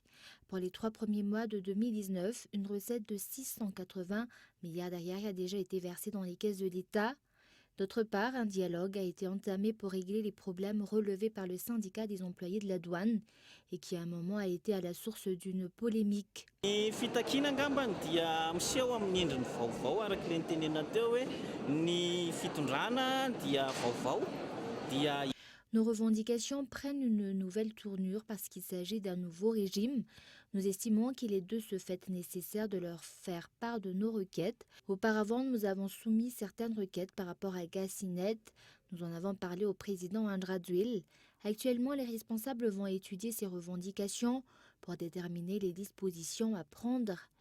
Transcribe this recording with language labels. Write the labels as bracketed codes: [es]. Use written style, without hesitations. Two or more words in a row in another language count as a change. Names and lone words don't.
[fr] Pour les 3 premiers mois de 2019, une recette de 680 milliards d'ariary a déjà été versée dans les caisses de l'État. D'autre part, un dialogue a été entamé pour régler les problèmes relevés par le syndicat des employés de la douane et qui à un moment a été à la source d'une polémique. [mg] Ny fitakina angambany dia miseho amin'ny endriny vaovao araka ilay nitenena teo hoe ny fitondrana dia vaovao dia. [fr] Nos revendications prennent une nouvelle tournure parce qu'il s'agit d'un nouveau régime. Nous estimons qu'il est de ce fait nécessaire de leur faire part de nos requêtes. Auparavant, nous avons soumis certaines requêtes par rapport à Gassinet. Nous en avons parlé au président Andraduil. Actuellement, les responsables vont étudier ces revendications pour déterminer les dispositions à prendre.